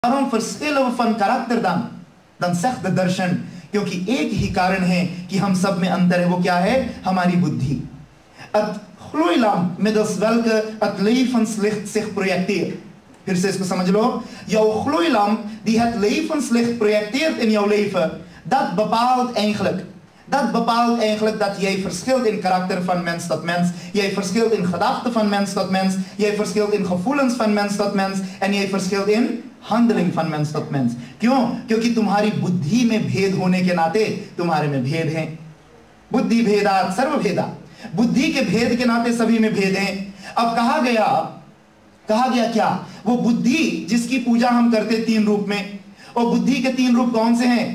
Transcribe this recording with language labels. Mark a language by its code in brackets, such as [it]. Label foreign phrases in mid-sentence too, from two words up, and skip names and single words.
[nl] Waarom verschillen we van karakter dan? Dan zegt de [hi] darshan, क्योंकि एक ही कारण है कि हम सब में अंतर है, वो क्या है? हमारी बुद्धि. [nl] Het gloeilamp middels welke het levenslicht zich projecteert. [hi] फिर से इसको समझ लो. [nl] Jouw gloeilamp die het levenslicht projecteert in jouw leven, dat bepaalt eigenlijk dat jij verschilt in karakter van mens tot mens. Jij verschilt in gedachten van mens tot mens. Jij verschilt in gevoelens van mens tot mens. En jij verschilt in handling van mens tot mens. [hi] क्यों? क्योंकि तुम्हारी बुद्धि में भेद होने के नाते तुम्हारे में भेद है. [sa] बुद्धि भेदात सर्व भेदा. [hi] बुद्धि के भेद के नाते सभी में भेद हैं. अब कहा गया क्या? वो बुद्धि जिसकी पूजा हम करते तीन रूप में, और बुद्धि के तीन रूप कौन से हैं?